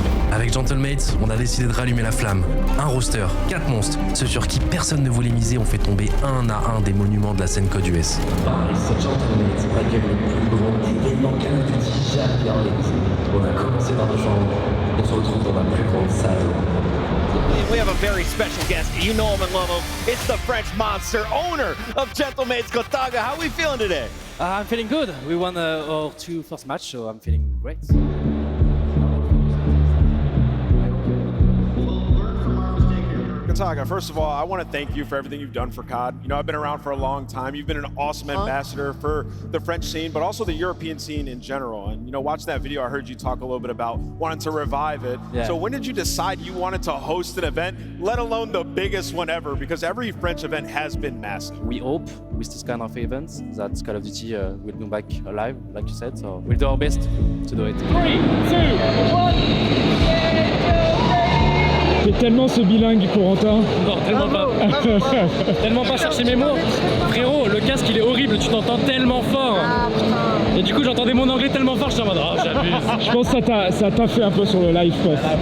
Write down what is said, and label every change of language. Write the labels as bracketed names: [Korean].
[French] Avec Gentlemates, on a décidé de rallumer la flamme. Un roster, 4 monstres, ceux sur qui personne ne voulait miser ont fait tomber un à un des monuments de la scène code US. C'est Gentlemates, accueille le plus grand événement Call of Duty jamais organisé. On a commencé par nos jambes, on se retrouve dans la plus grande salle. [English] We have a very special guest. You know him and love him. It's the French monster, owner of Gentlemates, Gotaga. How are we feeling today? I'm feeling good. We won our 2 first match, so I'm feeling great. Gotaga, first of all, I want to thank you for everything you've done for COD. You know, I've been around for a long time. You've been an awesome ambassador for the French scene, but also the European scene in general. And, you know, watching that video, I heard you talk a little bit about wanting to revive it. Yeah. So when did you decide you wanted to host an event, let alone the biggest one ever? Because every French event has been massive. We hope with this kind of events that Call of Duty will come back alive, like you said. So we'll do our best to do it. 3, 2, 1. [French] T'es tellement ce bilingue, Corentin. Non, tellement pas. Tellement pas chercher mes mots. Frérot, le casque il est horrible, tu t'entends tellement fort. Et du coup j'entendais mon anglais tellement fort, je suis en mode oh j'abuse. Je pense que ça t'a fait un peu sur le live quoi.